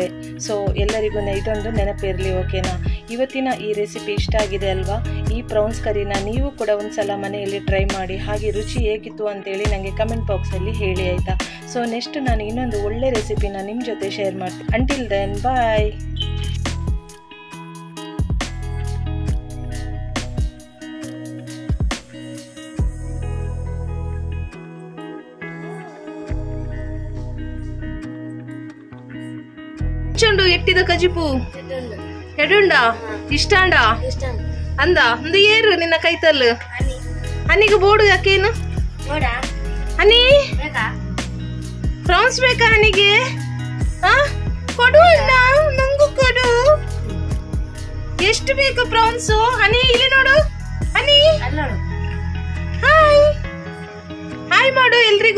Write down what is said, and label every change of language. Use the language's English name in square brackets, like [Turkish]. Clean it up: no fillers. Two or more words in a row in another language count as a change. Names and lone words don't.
[Kannada] ಸೊ ಎಲ್ಲರಿಗೂ ಇದೊಂದು ನೆನಪಿರಲಿ, ಓಕೆನಾ. ಇವತ್ತಿನ ಈ ರೆಸಿಪಿ ಇಷ್ಟ ಆಗಿದೆ ಅಲ್ವಾ. ಈ [English] prawns curry [Kannada] ನೀವು ಕೂಡ ಒಂದು ಸಲ ಮನೆಯಲ್ಲಿ ಟ್ರೈ ಮಾಡಿ. ಹಾಗೆ ರುಚಿ ಹೇಗಿತ್ತು ಅಂತೇಳಿ ನನಗೆ [English] comment box [Kannada] ಹೇಳಿ ಆಯಿತಾ. [English] so next [Kannada] ನಾನು ಇನ್ನೊಂದು ಒಳ್ಳೆ ರೆಸಿಪಿನ ನಿಮ್ಮ ಜೊತೆ ಶೇರ್ ಮಾಡ್ತೀನಿ. [English] until then bye. [Tulu] ಚುಂಡು ಎಟ್ಟಿದ ಕಜಿಪು ಎಡುಂಡಾ ಇಷ್ಟಾಂಡಾ ಅಂದಾ ಅಂದು ಏರು ನಿನ್ನ ಕೈತಲ್ಲು ಅನ್ನಿಕು ಬೋಡು [Kannada] ಯಾಕೇನು ಅನಿ ಪ್ರಾನ್ಸ್ ಬೇಕಾ ಅನಿಗೆ? ಕೊಡು ಅಣ್ಣ, ನಂಗೂ ಕೊಡು. ಎಷ್ಟು ಬೇಕು ಪ್ರಾನ್ಸ್? ಅನಿ ಇಲ್ಲಿ ನೋಡು. ಅನಿ ಹಾಯ್ ಹಾಯ್ ಮಾಡು ಎಲ್ರಿಗೂ.